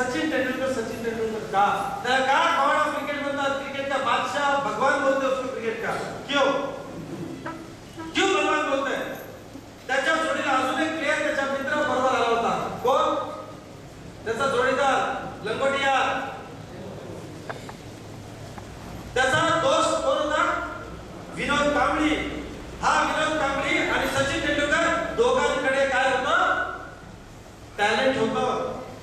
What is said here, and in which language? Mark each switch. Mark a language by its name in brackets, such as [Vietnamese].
[Marathi] तेंदुलकर सचिन तेंदुलकर का? त्याला का गॉड ऑफ क्रिकेट म्हणतात? [Hindi] क्रिकेट का बादशाह भगवान बोलते उसको क्रिकेट का. क्यों क्यों भगवान बोलते हैं? [Marathi] त्याच्या जोडीला अजून एक प्लेयर त्याच्या मित्र बरोबर आला होता. कोण? त्याचा जोडीदार लंगोटिया. त्याचा दोस्त कोण होता? विनोद कांबळी. हा विनोद कांबळी आणि सचिन तेंडुलकर दोघांकडे काय होतं? टॅलेंट होतं.